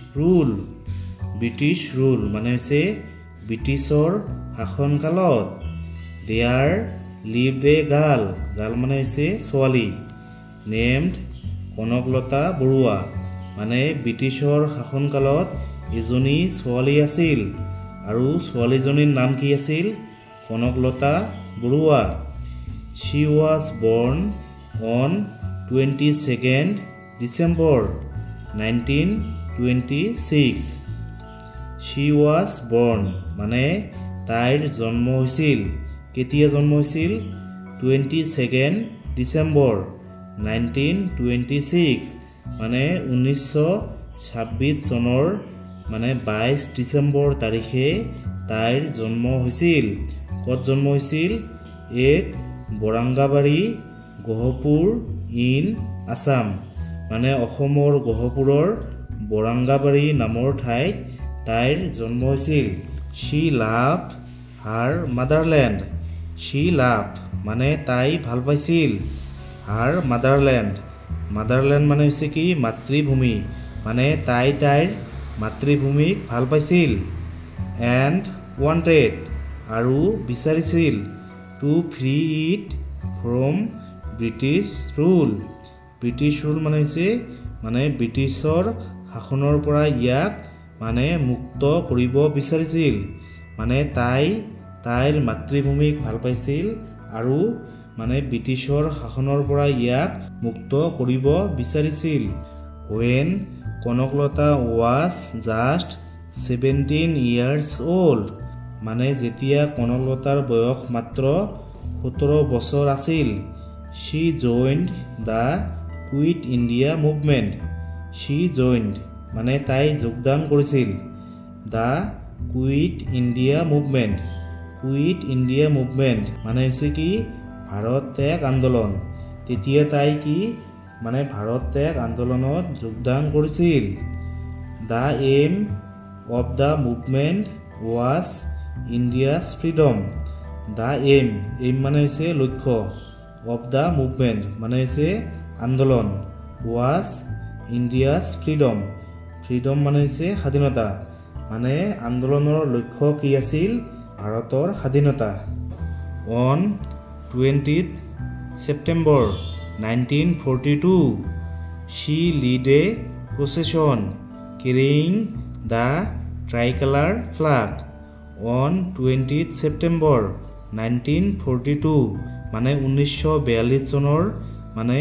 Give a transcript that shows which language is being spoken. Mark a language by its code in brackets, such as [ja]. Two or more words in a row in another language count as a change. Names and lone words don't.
[as] ৰুল মানে হৈছে ব্ৰিটিছৰ শাসনকালত [en] there lived a girl [as] মানে হৈছে ছোৱালী নেমড কনকলতা বৰুৱা মানে ব্ৰিটিছৰ শাসনকালত এজনী ছোৱালী আছিল আৰু ছোৱালীজনীৰ নাম কি আছিল কনকলতা বৰুৱা [en] she was born on 22nd December [as] 1926 [en] she was born [as] মানে তাইৰ জন্ম হৈছিল কেতিয়া জন্ম হৈছিল [en] 22nd December [as] 1926 মানে 1926 চনৰ মানে 22 ডিসেম্বৰ তাৰিখে তাইৰ জন্ম হৈছিল কত জন্ম হৈছিল এট বৰাংগাবাৰী গহপুৰ ইন আসাম মানে অসমৰ গহপুৰৰ বৰাংগাবাৰী নামৰ ঠাইত তাইৰ জন্ম হৈছিল [en] she loved her motherland she loved [as] মানে তাই ভাল পাইছিল [en] her motherland [as] মানে হৈছে কি মাতৃভূমি মানে তাইৰ মাতৃভূমিক ভাল পাইছিল [en] and wanted [as] আৰু বিচাৰিছিল [en] to free it from British rule [as] মানে হৈছে মানে ব্ৰিটিছৰ শাসনৰ পৰা ইয়াক মানে মুক্ত কৰিব বিচাৰিছিল মানে তাইৰ মাতৃভূমিক ভাল পাইছিল আৰু মানে ব্ৰিটিছৰ শাসনৰ পৰা ইয়াক মুক্ত কৰিব বিচাৰিছিল [en] when কনকলতা was just 17 years old [as] মানে যেতিয়া কনকলতাৰ বয়স মাত্ৰ 17 বছৰ আছিল [en] she joined the quit India movement [as] মানে তাই যোগদান কৰিছিল [en] the quit India movement [as] মানে হৈছে কি ভাৰত ত্যাগ আন্দোলন তেতিয়া তাই কি মানে ভাৰত ত্যাগ আন্দোলনত যোগদান কৰিছিল [en] the aim of the movement was India's freedom the [as] aim মানে হৈছে লক্ষ্য [en] of the movement [as] মানে হৈছে আন্দোলন [en] was India's freedom [as] মানে হৈছে স্বাধীনতা মানে আন্দোলনৰ লক্ষ্য কি আছিল ভাৰতৰ স্বাধীনতা [en] on 20th September 1942 she led a procession carrying the tricolor flag on 20th September 1942 [as] মানে 1942 চনৰ মানে